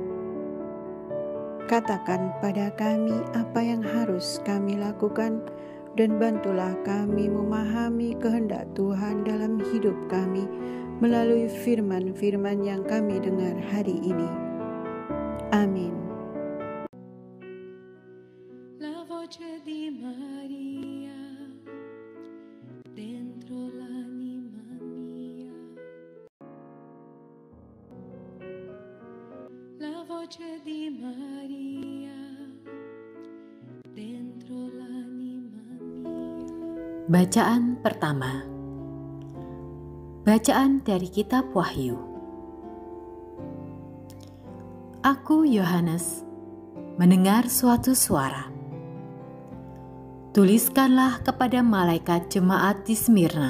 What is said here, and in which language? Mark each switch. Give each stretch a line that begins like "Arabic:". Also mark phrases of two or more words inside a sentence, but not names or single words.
Indonesian: Katakan pada kami apa yang harus kami lakukan, dan bantulah kami memahami kehendak Tuhan dalam hidup kami melalui firman-firman yang kami dengar hari ini. Amin.
Italian: La voce di Maria dentro l'anima mia. La voce di Maria dentro l'anima mia.
Indonesian: Bacaan pertama. Bacaan dari kitab Wahyu. Aku Yohanes mendengar suatu suara. Tuliskanlah kepada malaikat jemaat di Smyrna.